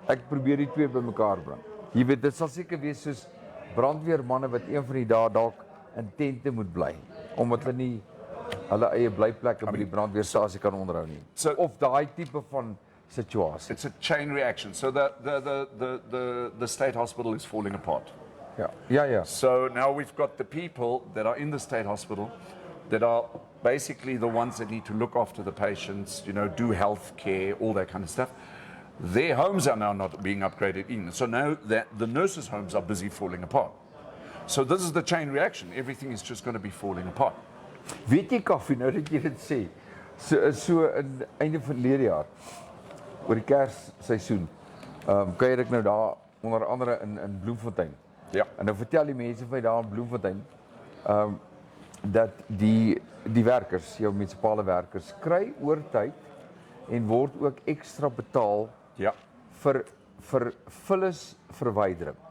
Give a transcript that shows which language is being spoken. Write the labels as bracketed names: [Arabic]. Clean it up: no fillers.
[Afrikaans] Ek probeer die twee bymekaar bring. Jy weet, dit sal seker wees soos brandweermanne wat een van die dae dalk in tente moet bly omdat hulle nie hulle eie blyplekke by die brandweerstasie kan onderhou nie. Of daai tipe van situasie. [English] It's a chain reaction. So the state hospital is falling apart. Yeah. So now we've got the people that are in the state hospital that are basically the ones that need to look after the patients, you know, do health care, all that kind of stuff. Their homes are now not being upgraded in. So now that the nurses' homes are busy falling apart. So this is the chain reaction. Everything is just going to be falling apart. [Afrikaans] Weet jy Kaufeee, nou dat jy dit sê, so in einde van verlede jaar, oor die Kersseisoen, kuier ek nou daar onder andere in Bloemfontein. Ja. En nou vertel die mense vir daar in Bloemfontein, dat die werkers, jou munisipale werkers, kry oortyd en word ook ekstra betaal vir vullisverwydering.